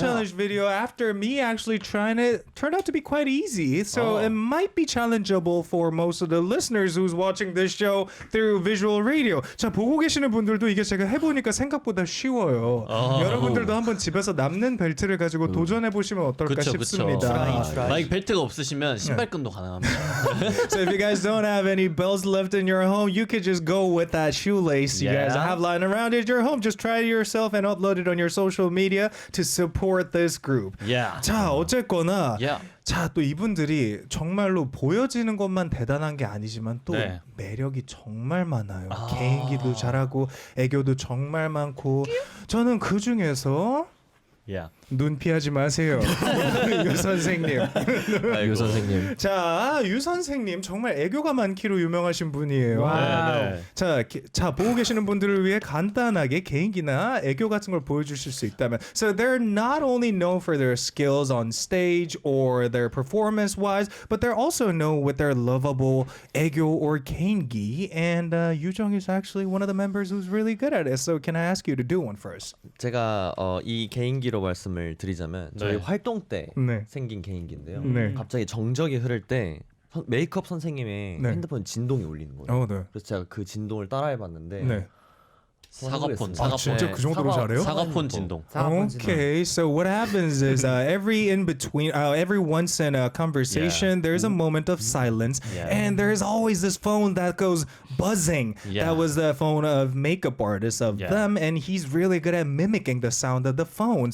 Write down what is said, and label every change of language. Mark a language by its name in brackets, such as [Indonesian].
[English] challenge video, after me actually trying it, turned out to be quite easy. So it might be challengeable for most of the listeners who's watching this show through visual radio. [Korean] 자, 보고 계시는 분들도 이게 제가 해보니까 생각보다 쉬워요. 여러분들도 한번 집에서 남는 벨트를 가지고 도전해보시면 어떨까 그쵸. 싶습니다. 만약 벨트가 없으시면 신발끈도 가능합니다. [English] So if you guys don't have any belts left in your home, you could just go with that shoelace you guys Yeah. have lying around at your home. Just try it yourself and upload it on your social media to support this group. Yeah. [Korean] 자, 어쨌거나 [English] Yeah. [Korean] 자, 또 이분들이 정말로 보여지는 것만 대단한 게 아니지만 또 네. 매력이 정말 많아요. 개인기도 잘하고 애교도 정말 많고 저는 그 중에서 [English] Yeah. [Korean] 눈 피하지 마세요. 유 선생님. 유 선생님. 자, 유 선생님 정말 애교가 많기로 유명하신 분이에요. 네. 자, 보고 계시는 분들을 위해 간단하게 개인기나 애교 같은 걸 보여주실 수 있다면. [English] So they're not only known for their skills on stage or their performance wise, but they're also known with their lovable 애교 or 개인기. And Yoo-jung is actually one of the members who's really good at it. So can I ask you to do one first? [Korean] 제가 이 개인기로 말씀을 드리자면 저희 네. 활동 때 네. 생긴 개인기인데요. 네. 갑자기 정적이 흐를 때 메이크업 선생님의 네. 핸드폰 진동이 울리는 거예요. 네. 그래서 제가 그 진동을 따라해봤는데 네. 사과폰. 아, 진짜 그 정도로 잘해요? 사과폰 진동. [English] Okay, so what happens is every in between, every once in a conversation, there's a moment of silence, and there's always this phone that goes buzzing. Yeah. That was the phone of makeup artists of Yeah. them, and he's really good at mimicking the sound of the phone.